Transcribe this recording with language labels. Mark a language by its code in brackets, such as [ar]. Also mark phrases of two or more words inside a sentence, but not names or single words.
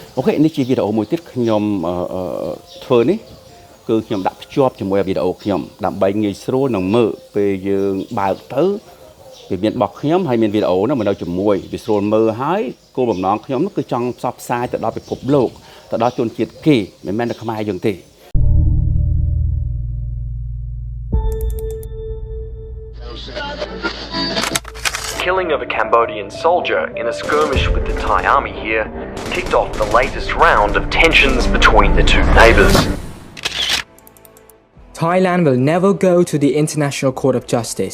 [km] Ok,នេះជាវីដេអូមួយទៀតខ្ញុំធ្វើនេះគឺខ្ញុំដាក់ភ្ជាប់ជាមួយវីដេអូខ្ញុំដើម្បីងាយស្រួលនឹងមើលពេលយើងបើកទៅវាមានរបស់ខ្ញុំហើយមានវីដេអូនោះមកនៅជាមួយវាស្រួលមើលហើយគោលបំណងខ្ញុំនោះគឺចង់ផ្សព្វផ្សាយទៅដល់ពិភពលោកទៅដល់ជនជាតិគេមិនមែនតែខ្មែរយើងទេ [en] Killing of a Cambodian soldier in a skirmish with the Thai army here kicked off the latest round of tensions between the two neighbours. Thailand will never go to the International Court of Justice.